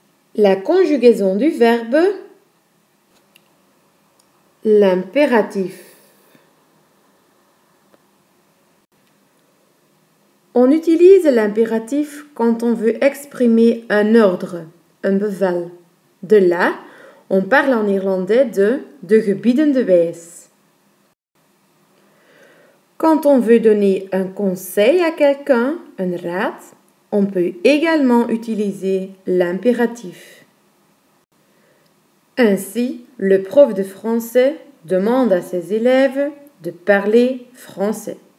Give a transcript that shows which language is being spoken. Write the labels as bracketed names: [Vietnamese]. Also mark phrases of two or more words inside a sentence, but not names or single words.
[French] La conjugaison du verbe l'impératif. On utilise l'impératif quand on veut exprimer un ordre, un bevel. De là, on parle en irlandais de [Dutch] gebiedende wijs. [French] Quand on veut donner un conseil à quelqu'un, un raad, on peut également utiliser l'impératif. Ainsi, le prof de français demande à ses élèves de parler français.